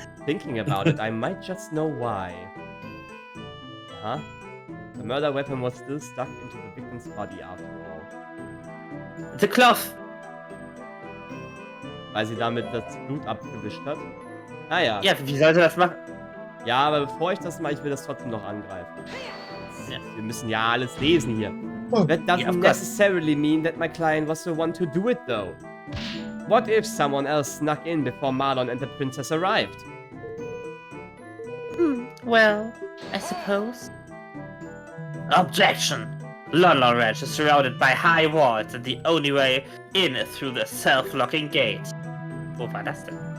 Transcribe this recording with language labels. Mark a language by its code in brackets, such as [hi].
[en] Thinking about it, I might just know why. Huh? The murder weapon was still stuck into the victim's body after all. The cloth! [de] Weil sie damit das Blut abgewischt hat. Naja. Ja, wie soll sie das machen? Ja, aber bevor ich das mache, ich will das trotzdem noch angreifen. Wir müssen ja alles lesen hier. [en] That doesn't necessarily mean that my client was the one to do it, though. What if someone else snuck in before Marlon and the princess arrived? Well, I suppose. Objection! Lon Ranch is surrounded by high walls and the only way in is through the self-locking gate. [de] Wo war das denn?